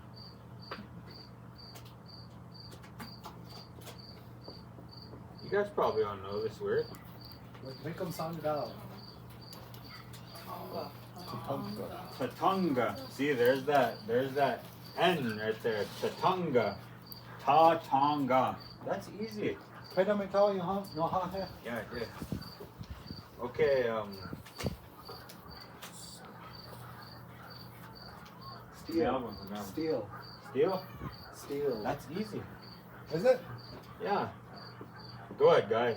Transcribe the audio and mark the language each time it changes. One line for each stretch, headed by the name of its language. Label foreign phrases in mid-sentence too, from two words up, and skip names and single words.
English: you guys probably don't know this word. Make them sound it out. Tatunga. See, there's that N right there. Tatunga. Ta-tonga. That's easy. Pwede mo ikaw yung no ha he? Yeah, yeah. Okay, Steel. Yeah, Steel. Steel? Steel. That's easy. Is it? Yeah. Go ahead, guys.